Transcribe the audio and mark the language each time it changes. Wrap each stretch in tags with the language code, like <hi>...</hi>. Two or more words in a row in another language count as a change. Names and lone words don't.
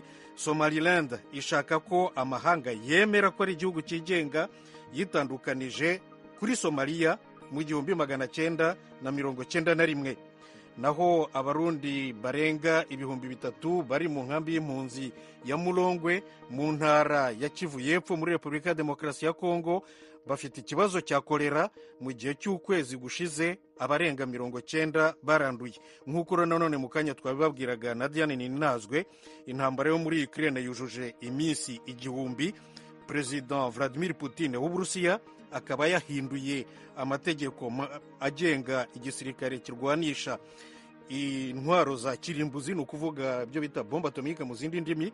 <rw>Somaliland ishaka ko amahanga yemera ko ari igihugu cyigenga, yitandukanije kuri Somalia mu 1991. Naho abarundi barenga 3,000 bari mu nkambi y'impunzi ya Mulongwe mu ntara ya Kivu y'Epfo muri Repubulika ya Demokarasi ya Kongo bafite ikibazo cya kolera. Mu gihe cy'ukwezi gushize abarenga 90 baranduye. Nk'uko nanone mu kanya twabibabwiraga na Diane Ninazwe, intambara yo muri Ukraine yujuje iminsi 1000. President Vladimir Putin w'Uburusiya akaba yahinduye amategeko agenga igisirikare kirwanisha intwaro za kirimbuzi, ni ukuvuga ibyo bita bombe atomike mu zindi ndimi.</rw>